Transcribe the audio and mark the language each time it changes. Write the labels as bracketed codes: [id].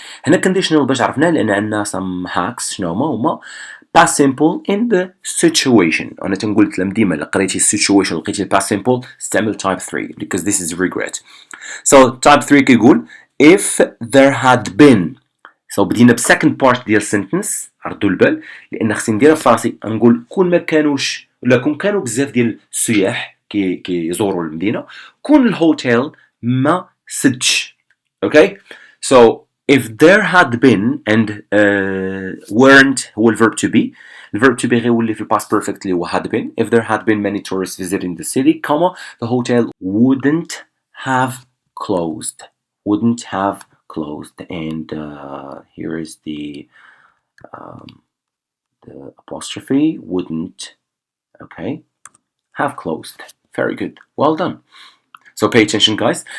[ar] هنا conditional باش عرفنا لأن عندنا some hacks شنو هما [en] past simple in the situation. [ar] أنا تنقول لكم ديما إلا قريتي situation لقيتي past simple استعمل type 3 [en] because this is regret. So type 3 كيقول if there had been. [ar] So بدينا second part ديال sentence، عرضوا البال لأن خصني نديرها في راسي، نقول كون ما كانوش ولا كون كانوا بزاف ديال السياح كيزوروا المدينة، كون الهوتيل ما سدش. [en] Okay? So if there had been and weren't هو الverb to be. الverb to be [ar] غيولي في [en] past perfect اللي هو had been. If there had been many tourists visiting the city, comma, the hotel wouldn't have closed. Wouldn't have closed. And here is the apostrophe, wouldn't, okay, have closed. Very good. Well done. So pay attention, guys.